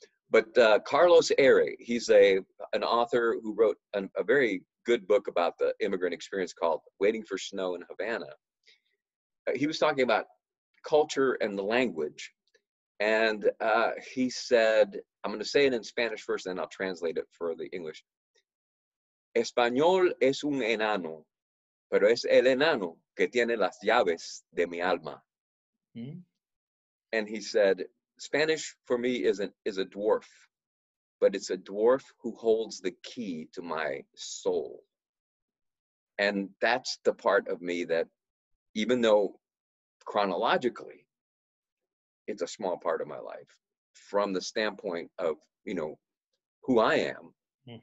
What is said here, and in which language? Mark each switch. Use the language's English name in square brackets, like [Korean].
[English] But Carlos Aire, he's an author who wrote a very good book about the immigrant experience called Waiting for Snow in Havana. He was talking about culture and the language. And he said, I'm going to say it in Spanish first, and then I'll translate it for the English. [Spanish] Español es un enano, pero es el enano que tiene las llaves de mi alma. Mm-hmm. [English] And he said, Spanish for me is a dwarf, but it's a dwarf who holds the key to my soul. And that's the part of me that, even though chronologically it's a small part of my life, from the standpoint of, you know, who I am, mm-hmm.